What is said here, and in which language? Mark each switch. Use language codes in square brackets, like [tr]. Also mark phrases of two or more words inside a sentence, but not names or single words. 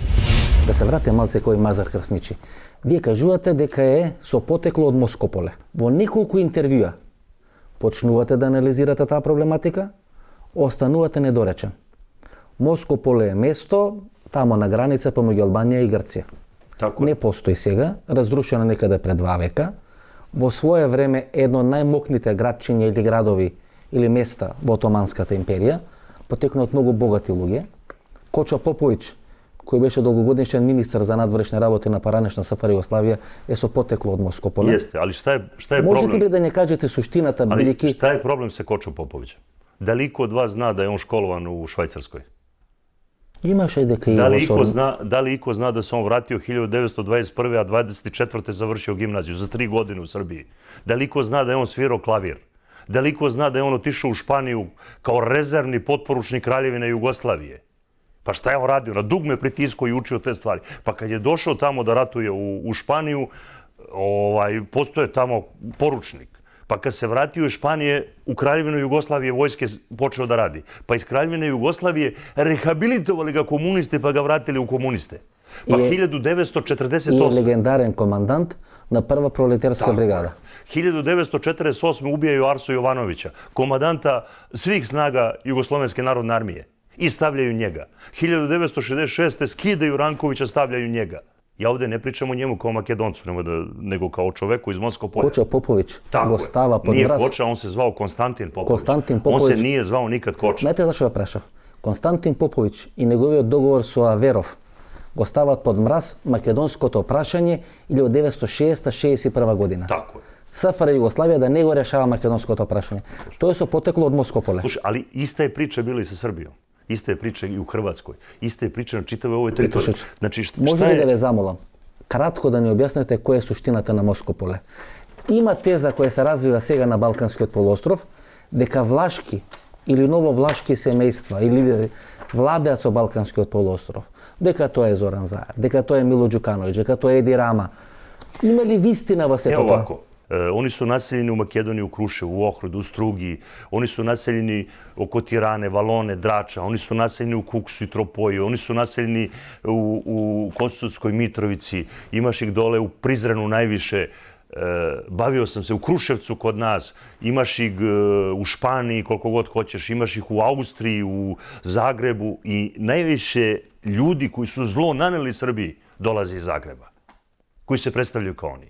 [mk] Да се вратиме малце кој Мазар Крсничи. Вие кажувате дека е со потекло од Москополе. Во неколку интервјуа почнувате да анализирате таа проблематика, останувате недоречен. Москополе е место тамо на граница помеѓу Албанија и Грција. [sr] Tako je. [mk] Не постои сега, разрушено некаде пред 2 века. Во свое време едно од најмокните градчиња или градови или места во Отоманската империја, потекна од многу богати луѓе. Кочо Поповиќ, кој беше долгогодишен министар за надворешни работи на паранешна СФР Југославија, е со потекло од Москополе. [sr] Јесте, али šta je [mk] Можете [sr] problem? [mk] ли да не кажете суштината, [sr] Ali [mk] бидејќи [sr] šta je problem sa Kočo Popovićem? Da li iko od vas zna da je on školovan u Švajcarskoj? [mk] имаше дека и [sr] Da li [mk] во [sr] iko [mk] Сорб... [sr] zna, da li iko zna da se on vratio 1921. a 24. završio gimnaziju za 3 godine u Srbiji? Da li iko zna da je on svirao klavir? Da li iko zna da je on otišao u Španiju kao rezervni potporučnik Kraljevine Jugoslavije? Pa šta je on radio? Na dugme pritiskao i učio te stvari. Pa kad je došao tamo da ratuje u Španiju, postoje tamo poručnik. Pa kad se vratio iz Španije, u Kraljevinu Jugoslavije vojske počeo da radi. Pa iz Kraljevine Jugoslavije rehabilitovali ga komuniste pa ga vratili u komuniste. Pa I je 1948. [mk] легендарен командант на прва пролетарска бригада. [sr] 1948. ubijaju Arsu Jovanovića, komandanta svih snaga Jugoslovenske narodne armije. I stavljaju njega. 1966. skidaju Rankovića, stavljaju njega. Ja ovdje ne pričam o njemu kao Makedoncu, nego kao čoveku iz Moskopolja. Koča Popović Tako [mk] го [sr] je. [mk] става под [sr] Nije [mk] мраз. [sr] Koča, on se zvao Konstantin Popović. Konstantin On se Popović. nije zvao nikad Koča. [mk] Знаете зашо ја прашав? Константин Поповиќ и неговиот договор со Аверов го стават под мраз македонското прашање 1960-61 година. [sr] Tako je. [mk] СФР Југославија да не го решава македонското прашање. Тоа е со потекло од Москополе. [sr] Slušaj, ali ista je priča bila i sa Srbijom. Ista je priča i u Hrvatskoj. Ista je priča na čitavoj ovoj teritoriji. [mk] Петушич, [sr] Znači, šta [mk] може ли да [sr] je... [mk] ве замолам? Кратко да ни објасните која е суштината на Москополе. Има теза која се развива сега на Балканскиот полуостров, дека влашки или нововлашки семејства или лидери владеат со Балканскиот полуостров. Дека тоа е Зоран Заев, дека тоа е Мило Ѓукановиќ, дека тоа е Еди Рама. Има ли вистина во сето [sr] Evo [mk] тоа? [sr] ovako, oni su naseljeni u Makedoniji, u Kruševu, u Ohridu, u Strugi, oni su naseljeni oko Tirane, Valone, Drača, oni su naseljeni u Kuksu i Tropoji, oni su naseljeni u Kosovskoj Mitrovici, imaš ih dole u Prizrenu najviše, bavio sam se u Kruševcu kod nas, imaš ih u Španiji koliko god hoćeš, imaš ih u Austriji, u Zagrebu i najviše ljudi koji su zlo naneli Srbiji dolaze iz Zagreba, koji se predstavljaju kao oni.